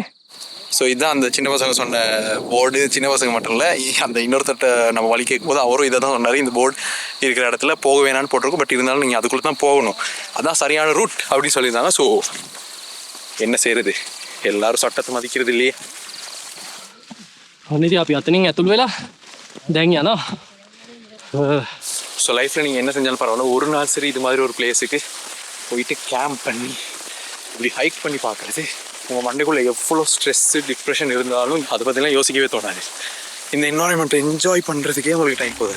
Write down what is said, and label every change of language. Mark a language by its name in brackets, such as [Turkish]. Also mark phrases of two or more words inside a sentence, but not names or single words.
[Tamil] ஸோ இதுதான் அந்த சின்ன பசங்க சொன்ன போர்டு. சின்ன பசங்க மட்டும் இல்லை, அந்த இன்னொருத்தட்ட நம்ம வழி கேட்கும்போது அவரும் இதை தான் சொன்னார். இந்த போர்டு இருக்கிற இடத்துல போக வேணான்னு போட்டிருக்கோம், பட் இருந்தாலும் நீங்கள் அதுக்குள்ளே தான் போகணும், அதுதான் சரியான ரூட் அப்படின்னு சொல்லியிருந்தாங்க. ஸோ என்ன செய்கிறது, எல்லாரும் சட்டத்தை மதிக்கிறது இல்லையே. [Sinhala] අනිදි අපි අතනින් ඇතුල් වෙලා දැන් යනවා. [Tamil] ஸோ லைஃப்பில் நீங்கள் என்ன செஞ்சாலும் பரவாயில்ல, ஒரு நாள் சரி இது மாதிரி ஒரு பிளேஸுக்கு போயிட்டு கேம்ப் பண்ணி இப்படி ஹைக் பண்ணி பார்க்குறது உங்கள் மண்டைக்குள்ளே எவ்வளோ [English] stress depression [Tamil] இருந்தாலும் அதை பற்றிலாம் யோசிக்கவே தோணாது. இந்த என்வாரன்மெண்ட்டை என்ஜாய் பண்ணுறதுக்கே உங்களுக்கு டைம் போதாது.